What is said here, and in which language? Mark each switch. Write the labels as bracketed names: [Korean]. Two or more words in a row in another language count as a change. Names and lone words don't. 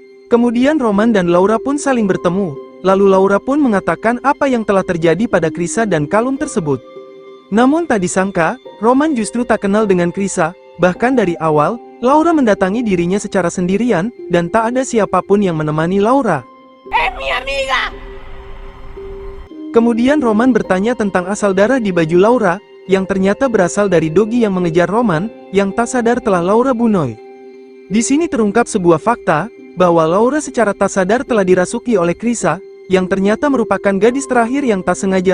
[Indonesian] Kemudian Roman dan Laura pun saling bertemu, lalu Laura pun mengatakan apa yang telah terjadi pada Krisa dan kalung tersebut. Namun tak disangka, Roman justru tak kenal dengan Krisa, bahkan dari awal, Laura mendatangi dirinya secara sendirian, dan tak ada siapapun yang menemani Laura. [Spanish] Mi amiga! [Indonesian] Kemudian Roman bertanya tentang asal darah di baju Laura, yang ternyata berasal dari Dogi yang mengejar Roman, yang tak sadar telah Laura bunuh. Di sini terungkap sebuah fakta, bahwa Laura secara tak sadar telah dirasuki oleh Krisa, yang ternyata merupakan gadis terakhir yang tak sengaja